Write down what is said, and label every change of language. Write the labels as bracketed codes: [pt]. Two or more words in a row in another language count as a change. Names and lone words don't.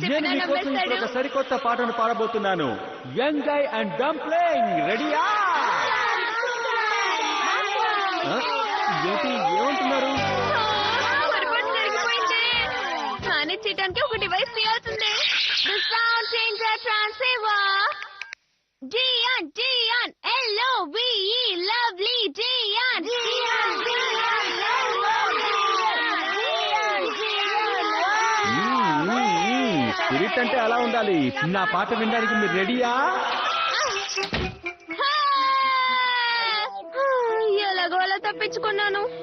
[te] చెప్పినా మీకోసం ఇప్పుడు నమ్మేస్తాడు. ఒక సరికొత్త పాటను పాడబోతున్నాను. [en] young guy and dumpling, [te] రెడీయా? ఏంటి ఏమంటున్నారు? పొరపాటు జరిగిపోయింది. మేనేజ్ చేయడానికి ఒక డివైస్ తీయాల్సిందే. [en] The sound changer transceiver. Jian, Jian, L-O-V-E, lovely Jian. [te] స్పిరిట్ అంటే అలా ఉండాలి. నా పాట వినడానికి మీరు రెడీయా? ఎలాగో అలా తప్పించుకున్నాను.